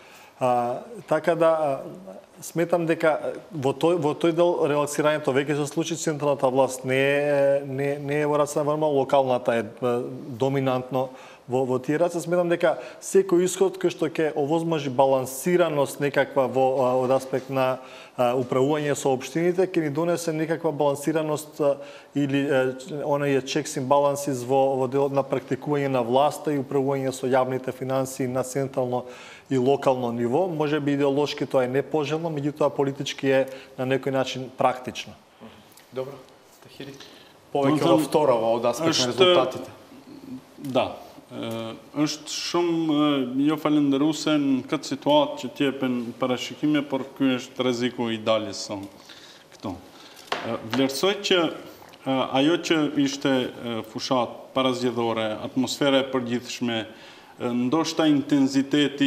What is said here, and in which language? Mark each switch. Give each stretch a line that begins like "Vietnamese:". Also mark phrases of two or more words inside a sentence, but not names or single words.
Macedonian: Така да сметам дека во тој дел релаксирањето веќе се случи, централната власт не е во раце на ВМРО, локалната е доминантно во тие раце. Сметам дека секој исход кој што ќе овозможи балансираност некаква од аспект на управување со општините, ќе ни донесе некаква балансираност или оние
English: checks and balances
Macedonian: во делот на практикување на власта и управување со јавните финансии на централно и локално ниво. Може би идеолошки тоа е непожелно, меѓутоа политички е на некој начин практично. Добро, Тахири. Повеќе во вторава од аспект на резултатите. Да.
Albanian: Është shumë jo falëndëruese në këtë situatë që t'jepen parashikime, por ky është rreziku i daljes son këtu. Vlerësoj që ajo që ishte fushat parazgjedhore, atmosfera e përgjithshme, ndoshta intensiteti